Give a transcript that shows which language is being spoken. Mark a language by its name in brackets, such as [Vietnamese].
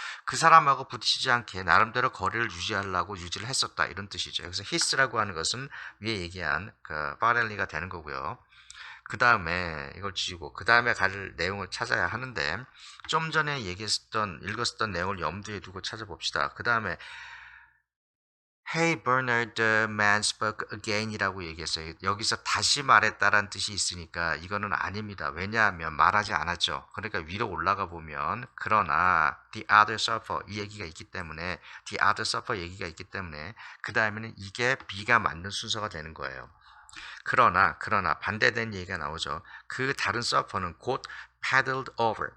[Korean] 그 사람하고 부딪히지 않게 나름대로 거리를 유지하려고 유지를 했었다 이런 뜻이죠. 그래서 his라고 하는 것은 위에 얘기한 그 파렐리가 되는 거고요. 그 다음에 이걸 지우고 그 다음에 갈 내용을 찾아야 하는데 좀 전에 읽었었던 내용을 염두에 두고 찾아봅시다. 그 다음에 [English] Hey Bernard, the man spoke again [Korean] 이라고 얘기했어요. 여기서 다시 말했다라는 뜻이 있으니까 이거는 아닙니다. 왜냐하면 말하지 않았죠. 그러니까 위로 올라가 보면 그러나 [English] the other suffer [Korean] 이 얘기가 있기 때문에 the other suffer 얘기가 있기 때문에 그 다음에는 이게 B가 맞는 순서가 되는 거예요. 그러나 반대된 얘기가 나오죠. 그 다른 서퍼는 곧 [English] paddled over.